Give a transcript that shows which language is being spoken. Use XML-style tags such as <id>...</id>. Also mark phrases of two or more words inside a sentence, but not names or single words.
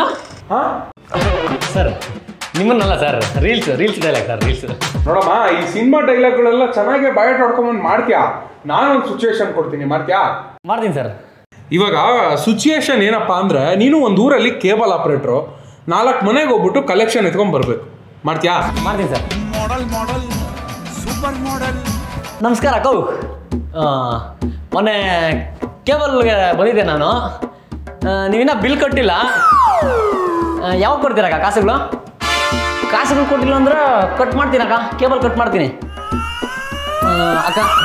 <kn>ಸರ್ ನಿಮ್ಮನ್ನಲ್ಲ ಸರ್,</kn> <en>reels dialogue</en> <kn>ಸರ್, ರೀಲ್ಸ್. ನೋಡಮ್ಮ, ಈ ಸಿನಿಮಾ ಡೈಲಾಗ್ಗಳೆಲ್ಲ ಚೆನ್ನಾಗಿ ಬಯೋಟ್ ಹೊಡ್ಕೊಂಬಂದು ಮಾಡ್ತೀಯಾ? ನಾನೊಂದು ಸಿಚುವೇಶನ್ ಕೊಡ್ತೀನಿ, ಮಾಡ್ತೀಯಾ? ಮಾಡ್ತೀನಿ ಸರ್. ಇವಾಗ ಸಿಚುವೇಶನ್ ಏನಪ್ಪಾ ಅಂದ್ರೆ, ನೀನು ಒಂದು ಊರಲ್ಲಿ</kn> <en>cable operator</en> <kn>4 ಮನೆಗೆ ಹೋಗ್ಬಿಟ್ಟು ಕಲೆಕ್ಷನ್ ಎತ್ಕೊಂಡ್ ಬರ್ಬೇಕು. ಮಾಡ್ತೀಯಾ? ಮಾಡ್ತೀನಿ ಸರ್.</kn> <en>model super model</en> <kn>ನಮಸ್ಕಾರ ಅಕ್ಕೋ. ಮೊನ್ನೆ ಕೇಬಲ್ಗೆ ಬಂದಿದ್ದೆ ನಾನು. ನೀವಿನ್ನ ಬಿಲ್ ಕೊಟ್ಟಿಲ್ಲ. ಯಾವಾಗ ಕೊಡ್ತೀರಕ್ಕ ಕಾಸುಗಳು ಕೊಟ್ಟಿಲ್ಲ ಅಂದ್ರೆ ಕಟ್ ಮಾಡ್ತೀನಿ ಅಕ್ಕ,</kn> <en>cable cut</en> <kn>ಮಾಡ್ತೀನಿ ಅಕ್ಕ.</kn>